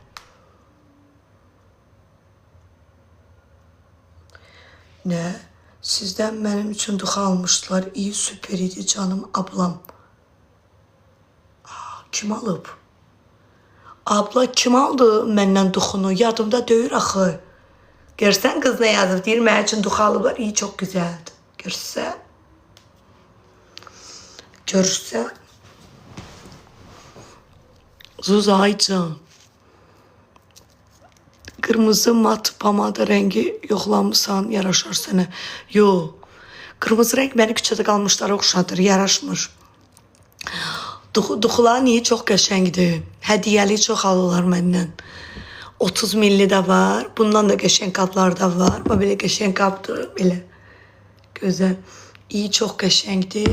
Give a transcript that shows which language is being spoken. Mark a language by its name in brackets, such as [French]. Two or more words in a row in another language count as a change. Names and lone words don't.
[Turkish] Ne? Sizden benim için dua almışlar. İyi, süper idi canım ablam. [Azerbaijani] Kim alıb? Abla kim aldı məndən duxunu? Yadımda deyir axı. Görsən qız nə yazıb? Deyir mənim üçün dua alıblar. [Turkish] İyi, çok güzeldi. Görürsən. [Azerbaijani] Zuzaycan. Kırmızı mat pamada rengi yoxlamısan, yaraşar sənə. Yo. Kırmızı renk məni küçədə qalmışlara oxşadır, yaraşmır. Duxular niye çok qəşəngdir. Hədiyəli çox alırlar məndən. 30 milli də var. Bundan da qəşəng qablar da var. Bu belə qəşəng qabdır, belə. Gözəl. İyi, çox qəşəngdir.